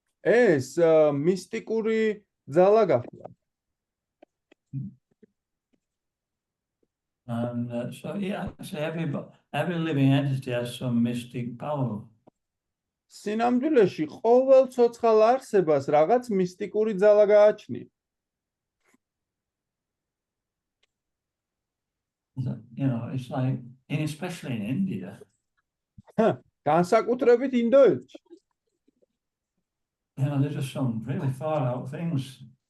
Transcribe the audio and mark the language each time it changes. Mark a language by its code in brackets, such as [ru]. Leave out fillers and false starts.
[ka] ეს მისტიკური ძალა გახდა. [en] And so every living entity has some mystic power. [ka] სინამდვილეში ყოველ ცოცხალ არსებას რაღაც მისტიკური ძალა გააჩნია. [en] It's like, especially in India. [ka] განსაკუთრებით ინდოეთში. [en] There's just some really far out things.